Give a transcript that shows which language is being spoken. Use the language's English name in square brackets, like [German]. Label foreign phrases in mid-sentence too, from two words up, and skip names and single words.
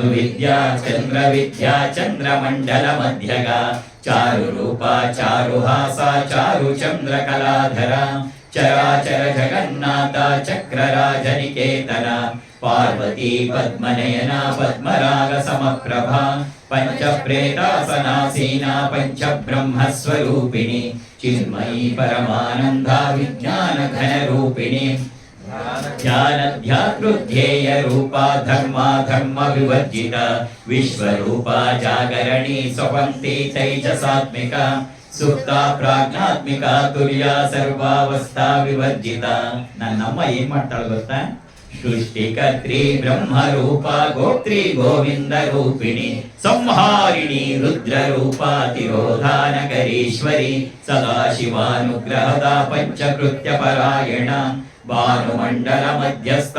[Sanskrit] విద్యా చంద్ర విద్యా చంద్రమండల మధ్యగా చారు రూప చారుహాస చారు చంద్ర కళాధర చరాచర జగన్నాథ చక్రరాజనికేతన పార్వతీ పద్మనయన పద్మరాగ సమప్రభ పంచ ప్రేతాసనాసీనా పంచ బ్రహ్మస్వరూపిణి చిన్మయీ పరమానంద విజ్ఞాన ఘన రూపిణి ధ్యానధ్యాతృధ్యేయ రూపా ధర్మా ధర్మ వివర్జిత విశ్వరూపా జాగరణి స్వపంక్తి తైజసాత్మిక ಸುಪ್ತ ಪ್ರಾಜ್ಞಾತ್ಮಿಕ ತುರ್ಯ ಸರ್ವಾವಸ್ಥಾ ವಿವರ್ಜಿತ. [Kannada] ನನ್ನಮ್ಮ ಏನ್ ಮಾಡ್ತಾಳೆ ಗೊತ್ತಾ? [Sanskrit] ಸೃಷ್ಟಿಕರ್ತ್ರಿ ಬ್ರಹ್ಮ ರೂಪ ಗೋತ್ರಿ ಗೋವಿಂದ ರೂಪಿಣಿ ಸಂಹಾರಿಣಿ ರುದ್ರ ರೂಪ ತಿರೋಧಾನಕರೀಶ್ವರಿ ಸದಾಶಿವಾನುಗ್ರಹದ ಪಂಚಕೃತ್ಯ ಪರಾಯಣ ಭಾನುಮಂಡಲ ಮಧ್ಯಸ್ಥ